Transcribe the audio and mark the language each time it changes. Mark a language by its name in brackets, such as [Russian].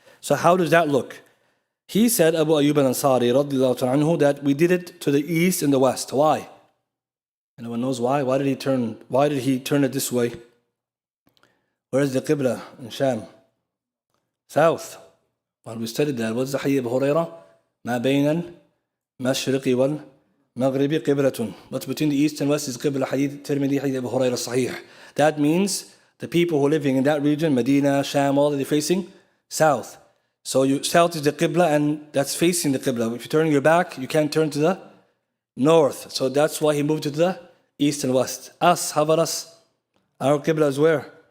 [English] So how does that look? He said, Abu Ayyub al-Ansari radiyallahu anhu, that we did it to the east and the west. Why? Anyone knows why? Why did he turn it this way? Where is the qibla in Sham? South. Well, we studied that. What's the hadith of Hurairah? [Arabic] ما بين المشرق والمغرب قبلة. [English] What's between the east and west is qibla. Hadith Tirmidhi, hadith of Hurairah Sahih. That means the people who are living in that region, Medina, Sham, all that they're facing south. So south is the qibla and that's facing the qibla. If you're turning your back, you can't turn to the north. So that's why he moved to the east and west. Us, how about us? Our qibla is where?